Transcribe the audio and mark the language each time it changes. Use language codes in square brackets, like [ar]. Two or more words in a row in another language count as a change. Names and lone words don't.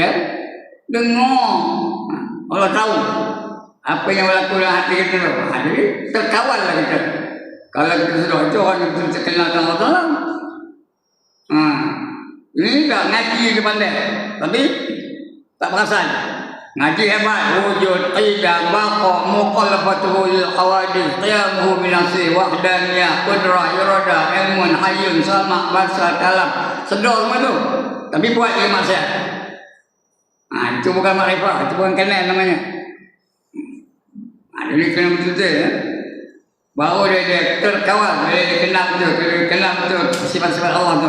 [ms] Dengar. Allah tahu apa yang berlaku dalam hati kita. Jadi terkawal lah kita. Kalau kita sudah itu orang yang terkenal dengan Allah. Ini tak ngaji dia pandai, tapi tak perasan. Ngaji hebat, [ar] وجود، قدم، بقاء، مخالفته للحوادث، قيامه بنفسه، وحدانية، قدرة, إرادة، علم، حي, سمع، بصر، كلام. [ms] Sedar semua tu, tapi buat dia maksiat. Itu bukan makrifah, itu bukan kenal namanya. Jadi kena betul-betul ya. Baru dia terkawal, dia kenal betul sifat-sifat Allah tu.